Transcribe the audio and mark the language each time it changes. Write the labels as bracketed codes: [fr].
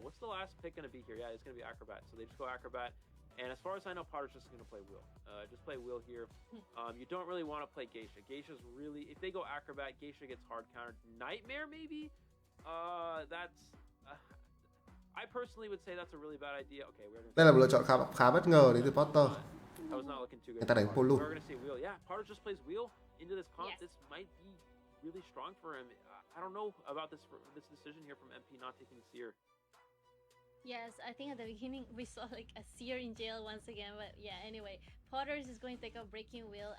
[en] What's the last pick going to be here? Yeah, it's going to be Acrobat. So they just go Acrobat. And as far as I know, Potter's just going to play wheel. Just play wheel here. You don't really want to play Geisha. Geisha's really... If they go Acrobat, Geisha gets hard countered. Nightmare, maybe? That's... I personally would say that's a really bad idea. Okay, we're going to... [vi] Đây là một lựa chọn khá bất ngờ đến từ Potter. Người ta đánh Polu. [en] We're going to say wheel. Yeah, Potter just plays wheel into this comp. Yes. This might be really strong for him. I don't know about this decision here from MP not taking Seer. Yes, I think at the beginning we saw like a Seer in jail once again, but yeah, anyway, Potters is going to take out Breaking Wheel.